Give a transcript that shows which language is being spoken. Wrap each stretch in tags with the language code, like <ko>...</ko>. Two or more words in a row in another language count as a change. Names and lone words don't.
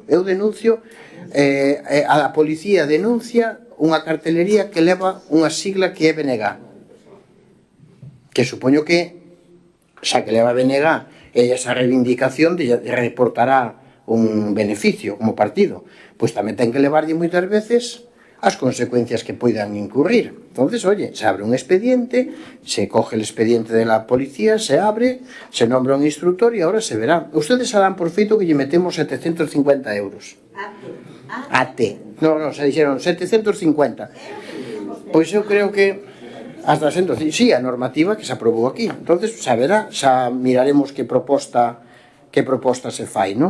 <gl>Eu denuncio, a policía denuncia unha cartelería que leva unha sigla que é BNG, que supoño que, xa que leva BNG, esa reivindicación reportará un beneficio como partido, pois tamén ten que levarlle moitas veces as consecuencias que poidan incurrir.</gl> <es>Entonces, oye, se abre un expediente, se coge el expediente de la policía, se abre, se nombra un instructor e ahora se verá. Ustedes se dan por</es> <gl>feito que lle metemos</gl> <es>750 euros.</es> <gl>No, se dixeron 750. Pois eu creo que hasta sí, a normativa que se aprobou aquí. Entonces, xa verá, xa miraremos que proposta se fai, non?</gl>